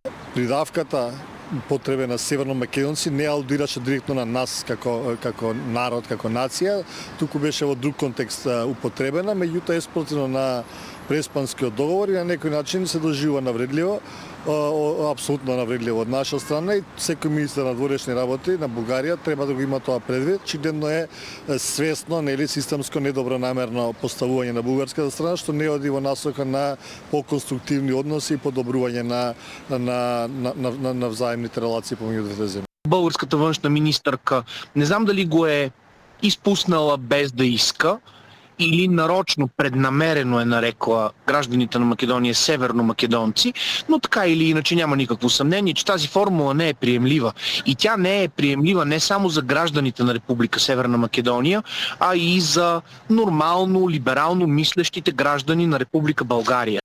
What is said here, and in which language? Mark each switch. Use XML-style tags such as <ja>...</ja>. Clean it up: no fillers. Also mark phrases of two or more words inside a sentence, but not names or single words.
<mk>Придавката потреба на северно македонци не алудираше директно на нас како народ, како нација, туку беше во друг контекст употребена, меѓутоа еспротивно на Преспанскиот договор и на некој начин се доживува навредливо, апсолутно навредливо од наша страна и секој министер на дворешни работи на Бугарија треба да го има тоа предвид. Очигледно е свесно, нели системско недобронамерно поставување на бугарската страна што не оди во насока на поконструктивни односи и подобрување на взаимните релации помеѓу двете земји.</mk> <bg>Българската външна министърка не знам дали го е изпуснала без да иска или нарочно, преднамерено е нарекла гражданите на Македонија северно-македонци, но така или иначе няма никакво съмнение, че тази формула не е приемлива. И тя не е приемлива не само за гражданите на Република Северна Македонија, а и за нормално, либерално мислещите граждани на Република България.</bg>